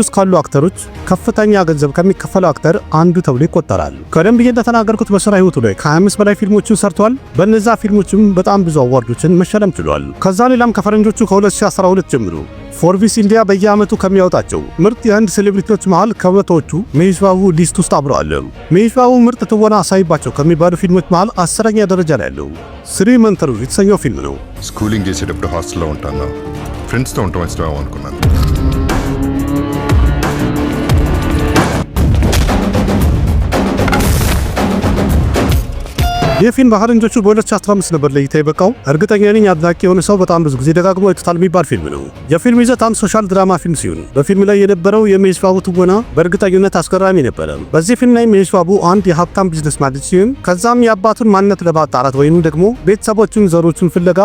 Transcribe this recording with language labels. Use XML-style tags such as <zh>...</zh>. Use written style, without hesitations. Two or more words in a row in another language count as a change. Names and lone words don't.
<am>ውስጥ ካሉ አክተሮች ከፍተኛ ገንዘብ ከሚከፈለው አክተር አንዱ ተብሎ ይቆጠራል። ቀደም ብዬ እንደተናገርኩት በስራ ህይወቱ ላይ ከ25 በላይ ፊልሞችን ሰርቷል። በእነዛ ፊልሞችም በጣም ብዙ አዋርዶችን መሸለም ችሏል። ከዛ ሌላም ከፈረንጆቹ ከ2012 ጀምሮ ፎርቢስ ኢንዲያ በየዓመቱ ከሚያወጣቸው ምርጥ የህንድ ሴሌብሪቲዎች መሃል ከመቶዎቹ መሄሽ ባቡ ሊስት ውስጥ አብረዋል። መሄሽ ባቡ ምርጥ ትወና አሳይባቸው ከሚባሉ ፊልሞች መሃል 10ኛ ደረጃ ላይ ያለው ስሪ መንተሩ የተሰኘው ፊልም ነው።</am> <te>స్కూలింగ్ చేసేటప్పుడు హాస్టల్లో ఉంటాను. ఫ్రెండ్స్తో ఉండటం ఇష్టం అనుకున్నాను.</te> <am>ይህ ፊልም በፈረንጆቹ በ2015 ነበር ለእይታ የበቃው። እርግጠኛ ነኝ አድናቂ የሆነ ሰው በጣም ብዙ ጊዜ ደጋግሞ አይቶታል የሚባል ፊልም ነው። የፊልም ይዘት አንድ</am> <en>social drama film</en> <am>ሲሆን በፊልም ላይ የነበረው የመሄሽ ባቡ ትወና በእርግጠኝነት አስገራሚ ነበረ። በዚህ ፊልም ላይ መሄሽ ባቡ አንድ የሀብታም ቢዝነስማን ልጅ ሲሆን ከዛም የአባቱን ማንነት ለማጣራት ወይም ደግሞ ቤተሰቦቹን ዘሮቹን ፍለጋ</am>